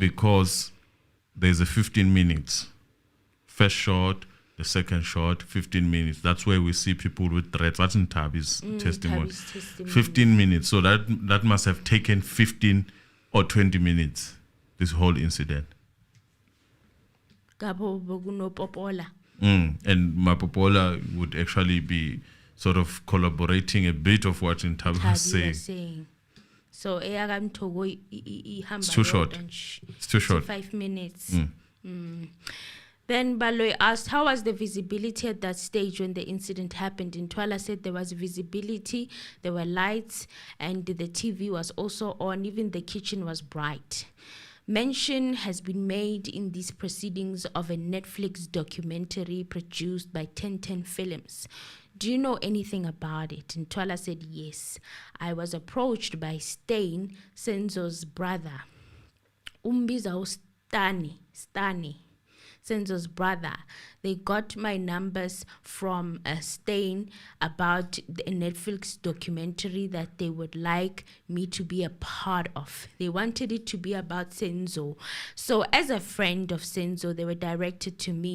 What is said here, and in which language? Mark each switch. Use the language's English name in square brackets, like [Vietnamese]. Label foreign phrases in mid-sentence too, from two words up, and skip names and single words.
[English] Because there's a 15 minutes. First shot, the second shot, 15 minutes. That's where we see people with threats. That's in Tabi's testimony. Tabi's testimony. 15 minutes. So that must have taken 15 or 20 minutes, this whole incident. Gabo boguno popola. And Mapopola would actually be sort of collaborating a bit of what Ntabi was saying. So it's too short. It's too short. 5 minutes. Then Baloy asked, how was the visibility at that stage when the incident happened? And Thwala said there was visibility, there were lights, and the TV was also on. Even the kitchen was bright. Mention has been made in these proceedings of a Netflix documentary produced by 1010 Films. Do you know anything about it? And Thwala said, yes. I was approached by Stain, Senzo's brother. Umbiza Stani. Senzo's brother. They got my numbers from Stain about the Netflix documentary that they would like me to be a part of. They wanted it to be about Senzo. So as a friend of Senzo, they were directed to me.